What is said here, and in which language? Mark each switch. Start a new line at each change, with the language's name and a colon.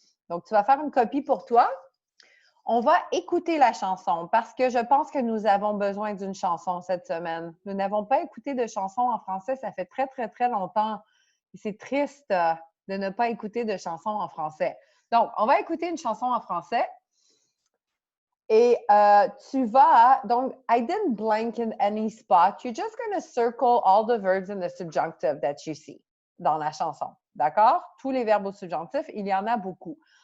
French: Donc, tu vas faire une copie pour toi. On va écouter la chanson parce que je pense que nous avons besoin d'une chanson cette semaine. Nous n'avons pas écouté de chanson en français, ça fait très, très, très longtemps. Et c'est triste de ne pas écouter de chanson en français. Donc, on va écouter une chanson en français. Et tu vas, donc,
English: I didn't blank in any spot. You're just going to circle all the verbs in the subjunctive that you see
French: dans la chanson. D'accord? Tous les verbes au subjonctif, il y en a beaucoup.